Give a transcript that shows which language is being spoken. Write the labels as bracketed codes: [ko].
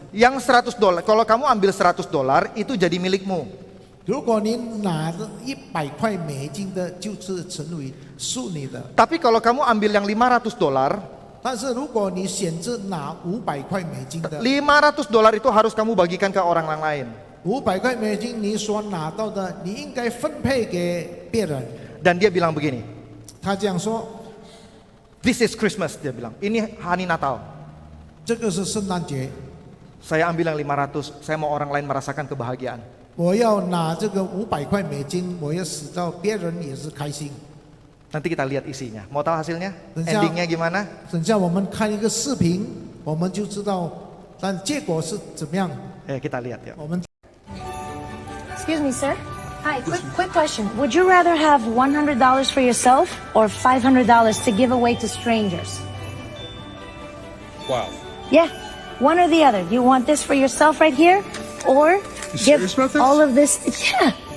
[id] Yang $100, kalau kamu ambil $100 itu jadi milikmu. [zh] 如果你拿着100块美金的，就是成为属你的。 [id] Tapi kalau kamu ambil yang $500, [zh] 但是如果你选择拿500块美金的， [id] $500 itu harus kamu bagikan ke orang lain. [zh] 500块美金你所拿到的，你应该分配给别人。 [id] Dan dia bilang begini, [zh] 他这样说， [en] this is Christmas, [id] dia bilang, ini hari Natal. [zh] 这个是圣诞节， [id] Saya ambil yang 500, saya mau orang lain merasakan kebahagiaan. [zh] 我要拿这个500块美金，我要使到别人也是开心。 [id] Nanti kita lihat isinya. Mau tahu hasilnya? Rencana- Endingnya gimana? [zh] 等下我们看一个视频，我们就知道，但结果是怎么样。 [id] Kita lihat ya. [zh] 我们 [en] Excuse me, sir. Hi, quick question. Would you rather have $100 for yourself or $500 to give away to strangers? Wow. Yeah, one or the other. You want this for yourself right here, or give serious about this? all of this? Yeah,